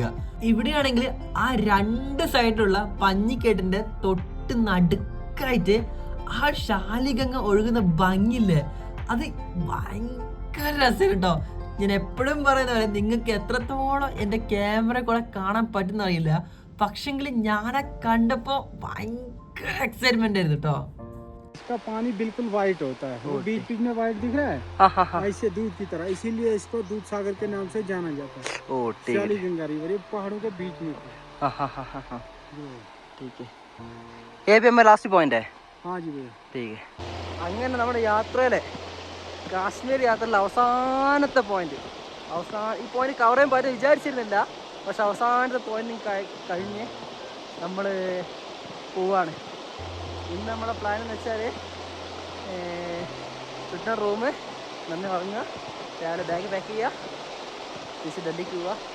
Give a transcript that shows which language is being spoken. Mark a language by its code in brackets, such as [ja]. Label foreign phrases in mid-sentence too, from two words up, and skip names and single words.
[ml] ഇവിടെയാണെങ്കിൽ ആ 2 സൈഡിലുള്ള പഞ്ഞിക്കെട്ടിന്റെ തൊട്ട് നടുക്കായിട്ട് ആ ഷാലിഗംഗ ഒഴുകുന്ന ഭംഗിയില്ലേ, അത് ഭയങ്കര രസം കേട്ടോ. ഞാൻ എപ്പോഴും പറയുന്ന പോലെ നിങ്ങൾക്ക് എത്രത്തോളം എൻ്റെ ക്യാമറ കൂടെ കാണാൻ പറ്റുന്ന അറിയില്ല, പക്ഷെങ്കിൽ ഞാനെ കണ്ടപ്പോ ഭയങ്കര എക്സൈറ്റ്മെന്റ് ആയിരുന്നു കേട്ടോ. [hi] इसका पानी बिल्कुल वाइट होता है, वो बीच बीच में वाइट दिख रहा है ऐसे दूध की तरह, इसीलिए इसको दूध सागर के नाम से जाना जाता है. ஷாலிகங்கா रिवर ये पहाड़ों के बीच में हाँ हाँ हाँ हाँ हाँ ठीक है ये भी हमारा [en] last point [hi] है हाँ जी भैया ठीक है [ml] അങ്ങനെ നമ്മുടെ യാത്രയിലെ കാശ്മീർ യാത്രയിലെ അവസാനത്തെ പോയിന്റ് ഈ പോയിന്റ് കവർ ചെയ്യാൻ പറ്റും വിചാരിച്ചിരുന്നില്ല പക്ഷെ അവസാനത്തെ പോയിന്റ് കഴിഞ്ഞ് നമ്മൾ പോവാണ് ഇന്ന് നമ്മുടെ പ്ലാൻ എന്ന് വെച്ചാൽ [en] return room [ml] നന്ദി ഉറങ്ങുക രാവിലെ ബാഗ് പാക്ക് ചെയ്യുക തിരിച്ച് ഡൽഹിക്ക് പോവുക